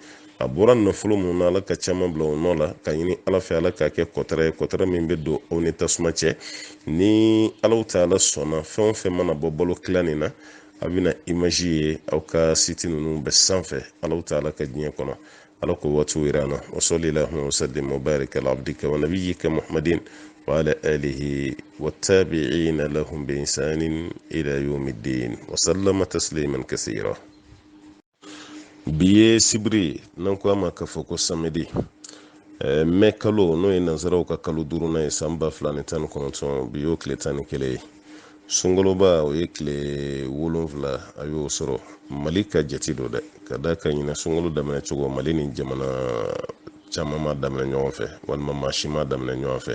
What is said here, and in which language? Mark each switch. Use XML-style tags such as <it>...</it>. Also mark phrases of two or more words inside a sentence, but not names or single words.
<bm>A bɔra nafolo mun na, ala ka caman bila o nɔ la, ka ɲini ala fɛ, ala ka kɛ kɔtara ye, kɔtara min bɛ don aw ni tasuma cɛ. Ni</bm> <ar>الله تعالى</ar> <bm>sɔnna fɛn o fɛn mana bɔ balo tila nin na, a bɛna image ye aw ka site ninnu bɛɛ sanfɛ.</bm> <ar>الله تعالى</ar> <bm>ka diɲɛ kɔnɔ, ala ko waatiw yira an na.</bm> <ar>وصلى الله وسلم وبارك على عبدك ونبيك محمد وعلى آله والتابعين لهم بإحسان إلى يوم الدين وسلم تسليما كثيرا.</ar> <bm>Bi ye sibiri n'an ko a ma k'a fɔ ko samedi, mai kalo n'o ye nanzaraw ka kalo duurunan ye san 2019, bi y'o tile 11 ye. Sunkaloba o ye tile 7 a y'o sɔrɔ. Mali ka jate do dɛ, ka da ka ɲinɛ sunkalo daminɛ cogo Mali ni jamana caman ma daminɛ ɲɔgɔn fɛ, walima maa si ma daminɛ ɲɔgɔn fɛ.</bm>